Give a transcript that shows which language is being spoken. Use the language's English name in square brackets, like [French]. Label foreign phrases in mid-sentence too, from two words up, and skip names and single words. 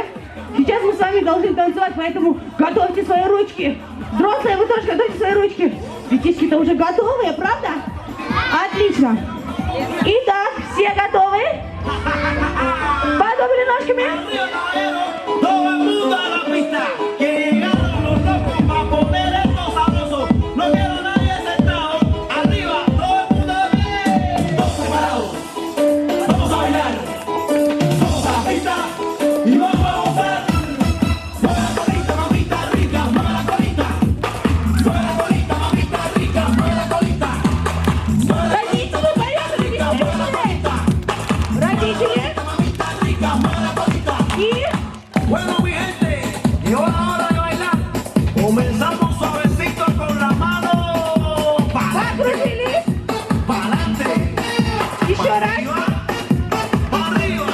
[Russian] Сейчас мы с вами должны танцевать, поэтому готовьте свои ручки. Взрослые, вы тоже готовьте свои ручки. Детишки-то уже готовые, правда? Отлично. Итак, все готовы? Подобрали ножками? [Spanish] Todo el mundo a la pista, que llegaron los locos para poner esto sabroso. No quiero a nadie sentado, arriba, todo el mundo de pie. Todos separados, vamos a bailar, vamos a la pista y vamos a gozar. Mueve la colita, mamita rica, mueve la colita. Mueve la colita, mamita rica, mueve la colita. [Russian] Родители, поехали, родители. [Spanish] Mamita rica, mueve la colita. [Russian] И [Spanish] Bueno, mi gente, llegó la hora de bailar. Comenzamos suavecito con la mano para [Russian] покружились. [Spanish] adelante, [Russian] Еще раз. [Spanish] para arriba,